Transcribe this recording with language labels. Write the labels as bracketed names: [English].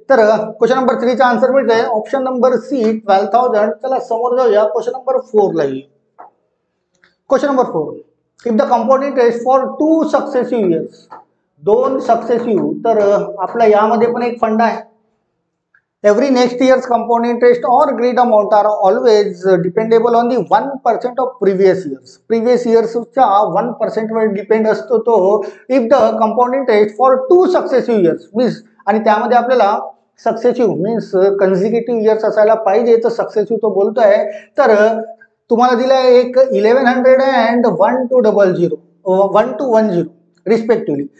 [Marathi] तर question number 3 चा answer मिळतोय ऑप्शन नंबर सी 12,000. चला समोर जाऊया, क्वेश्चन नंबर 4 ला येईल. Question number 4, [English] if the compound interest for 2 successive years, [Marathi] 2 successive, तर आपला यामध्ये पण एक फंड आहे. [English] Every next year's compound interest or agreed amount are always dependable on the 1% of previous years. [Marathi] Previous years चा 1% वर डिपेंड असतो तो. [English] If the compound interest for 2 successive years means, [Marathi] आणि त्यामध्ये आपल्याला सक्सेसिव्ह मीन्स कन्झिक्युटिव्ह इयर्स असायला पाहिजे, तर सक्सेसिव्ह तो बोलतोय. तर तुम्हाला दिलाय एक 1100 and 1210 रिस्पेक्टिव्हली.